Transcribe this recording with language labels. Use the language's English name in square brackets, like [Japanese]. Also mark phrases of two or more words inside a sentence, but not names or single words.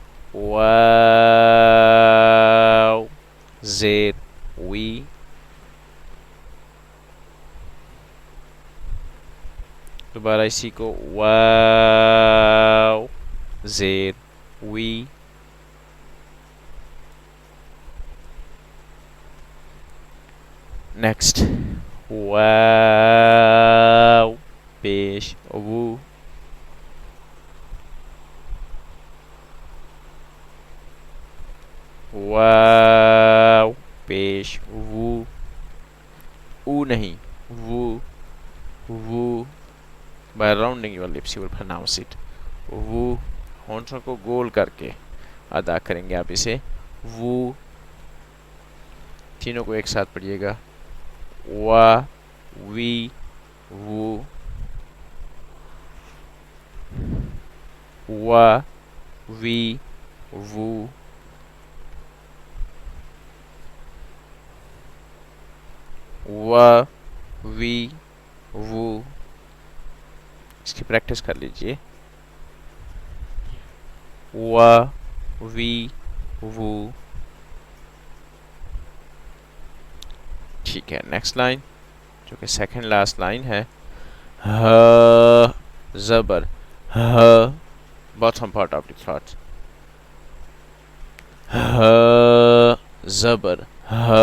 [Urdu] واو زیر وی دوبارہ اسی کو واو زیر وی نیکسٹ واو پیش وو واو پیش وو او نہیں وو وو [English] by rounding your lips you will pronounce it [Urdu] وو ہونٹوں کو گول کر کے ادا کریں گے آپ اسے وو تینوں کو ایک ساتھ پڑھیے گا وا وی وو وا وی وو وا وی وو اس کی پریکٹس کر لیجئے وا وی وو ٹھیک ہے [English] next line [Urdu] جو کہ [English] second last line [Urdu] ہے ہ زبر ہ [English] bottom part of the throat [Urdu] ہ زبر ہ